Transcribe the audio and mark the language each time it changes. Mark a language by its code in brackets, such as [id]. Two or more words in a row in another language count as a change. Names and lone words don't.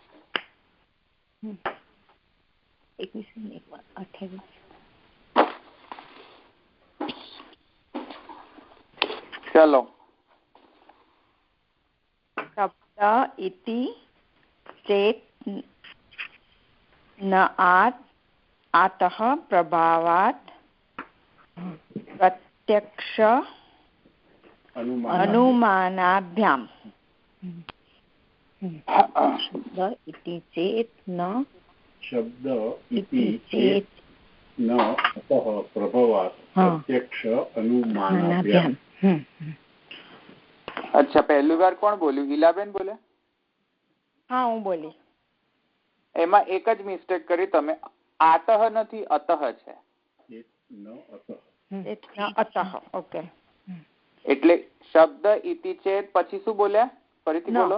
[gu] 28 ચલો [sa] शब्द इति चेत न आतः प्रभावात् प्रत्यक्ष अनुमानाभ्याम शब्द इति चेत् न शब्द इति चेत् न अतः प्रभावात् प्रत्यक्ष अनुमानाभ्याम. [gu] અચ્છા પહેલી વાર કોણ બોલ્યું? હિલાબેન બોલે? હા હું બોલી. એમાં એક જ મિસ્ટેક કરી તમે, આતઃ નથી અતઃ છે. ઓકે એટલે [sa] शब्द इति चेत [gu] પછી શું બોલ્યા? ફરીથી બોલો.